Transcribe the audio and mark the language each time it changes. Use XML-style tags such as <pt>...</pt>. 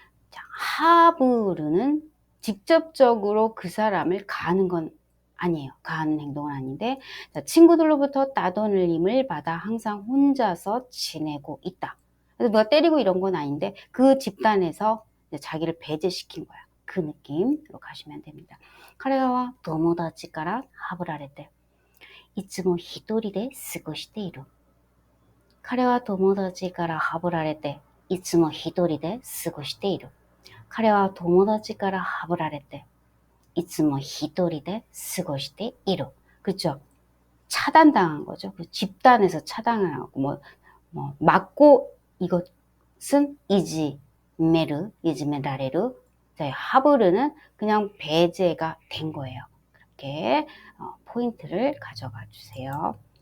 <ko>자, 하부르는 직접적으로 그 사람을 가하는 건 아니에요. 가하는 행동은 아닌데, 자, 친구들로부터 따돌림을 받아 항상 혼자서 지내고 있다. 그래서 누가 때리고 이런 건 아닌데 그 집단에서 자기를 배제시킨 거야. 그 느낌으로 가시면 됩니다.</ko> <ja>彼らは友達からはぶられていつも一人で過ごしている。彼は友達からはぶられていつも一人で過ごしている。彼は友達からはぶられていつも一人で過ごしている.</ja> <ko>그렇죠? 차단당한 거죠. 그 집단에서 차단하고 맞고 이것은 이지메라레루. 하부르는 그냥 배제가 된 거예요. 그렇게 포인트를 가져가 주세요.</ko>